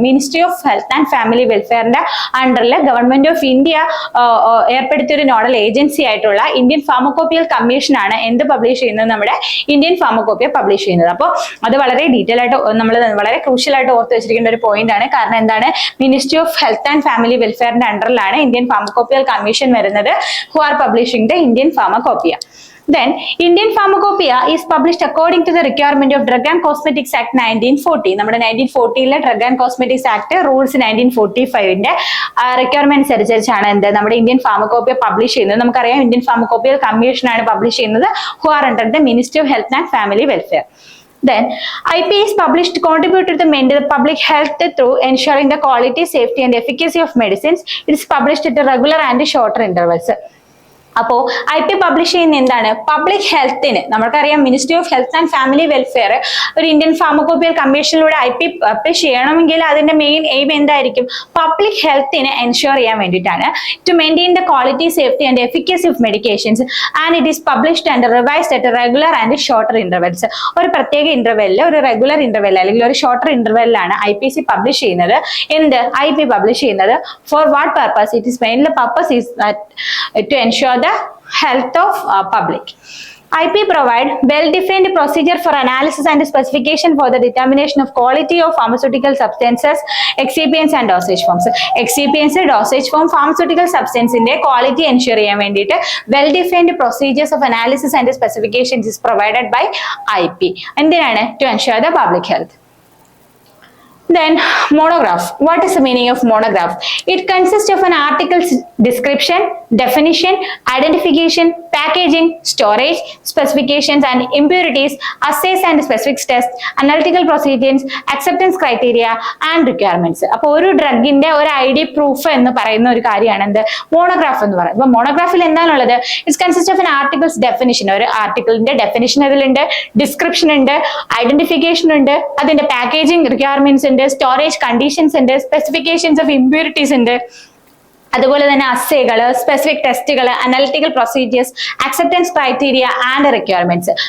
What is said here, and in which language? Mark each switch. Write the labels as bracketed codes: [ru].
[ml] Ministry of Health and Family Welfare ന്റെ അണ്ടറിൽ Government of India ഏർപ്പെടുത്തിയ ഒരു നോഡൽ ഏജൻസി ആയിട്ടുള്ള ഇന്ത്യൻ ഫാർമക്കോപ്പിയൽ കമ്മീഷൻ ആണ് എന്ത് പബ്ലിഷ് ചെയ്യുന്നത്, നമ്മുടെ ഇന്ത്യൻ ഫാർമക്കോപ്പിയ പബ്ലിഷ് ചെയ്യുന്നത്. അപ്പോൾ അത് വളരെ ഡീറ്റെയിൽ ആയിട്ട് നമ്മൾ വളരെ ക്രൂഷ്യൽ ആയിട്ട് ഓർത്ത് വെച്ചിരിക്കേണ്ട ഒരു പോയിന്റ് ആണ്. കാരണം എന്താണ്, ministry of health and family വെൽഫെയറിന്റെ അണ്ടറിലാണ് Indian pharmacopoeial commission വരുന്നത്, [en] who are publishing the Indian Pharmacopoeia. Then, Indian Pharmacopoeia is published according to the requirement of Drug and Cosmetics Act 1940. [ml] നമ്മുടെ 1940 Drug and Cosmetics Act rules 1945 requirements അനുസരിച്ചാണ് എന്ത് നമ്മുടെ Indian pharmacopoeia publish ചെയ്യുന്നത്. നമുക്കറിയാം Indian pharmacopoeial commission ആണ് publish ചെയ്യുന്നത്, [en] who are under the Ministry of Health and Family Welfare. Then, IP is published to contribute to the maintain the public health through ensuring the quality, safety and efficacy of medicines. It is published at a regular and shorter intervals. [ml] അപ്പോ IP publish ചെയ്യുന്ന എന്താണ്, public ഹെൽത്തിന്. നമുക്കറിയാം ministry of health and family welfare ഒരു Indian pharmacopoeial കമ്മീഷനിലൂടെ IP publish ചെയ്യണമെങ്കിൽ അതിന്റെ main aim എന്തായിരിക്കും, public ഹെൽത്തിനെ ensure ചെയ്യാൻ വേണ്ടിയിട്ടാണ്. [en] To maintain the quality, safety and efficacy of medications and it is published and revised at regular and shorter intervals. [ml] ഒരു പ്രത്യേക ഇന്റർവെല്ലിൽ, ഒരു regular interval അല്ലെങ്കിൽ ഒരു ഷോർട്ടർ ഇന്റർവെല്ലിലാണ് IPC പബ്ലിഷ് ചെയ്യുന്നത്. IP പബ്ലിഷ് ചെയ്യുന്നത് [en] For what purpose? It is mainly purpose is to ensure the health of public. IP provide well-defined procedure for analysis and specification for the determination of quality of pharmaceutical substances, excipients and dosage forms. Excipients, dosage form, pharmaceutical substance [ml] inde [en] quality ensure [ml] cheyan vendite [en] well-defined procedures of analysis and specifications is provided by IP. [ml] എന്തിനാണ്? [en] To ensure the public health. Then monograph. What is the meaning of monograph? It consists of an article's description, definition, identification, packaging, storage, specifications and impurities, assays and specific tests, analytical procedures, acceptance criteria and requirements. [ml] അപ്പോൾ ഒരു ഡ്രഗിന്റെ ഒരു ID proof എന്ന് പറയുന്ന ഒരു കാര്യമാണ് എന്ത് monograph എന്ന് പറയുന്നത്. അപ്പോൾ മോണോഗ്രാഫിൽ എന്താണുള്ളത്? [en] It's consist of an article's definition. [ml] ഒരു ആർട്ടിക്കിളിന്റെ ഡെഫിനിഷൻ അതിലുണ്ട്, ഡിസ്ക്രിപ്ഷൻ ഉണ്ട്, ഐഡന്റിഫിക്കേഷൻ ഉണ്ട്, അതിന്റെ പാക്കേജിംഗ് റിക്വയർമെന്റ്സ് ഉണ്ട്, സ്റ്റോറേജ് കണ്ടീഷൻസ് ഉണ്ട്, സ്പെസിഫിക്കേഷൻസ് ഓഫ് ഇമ്പ്യൂരിറ്റീസ് ഉണ്ട്, അതുപോലെ തന്നെ അസ്സേകൾ, സ്പെസിഫിക് ടെസ്റ്റുകൾ, analytical procedures, [en] Acceptance criteria and requirements.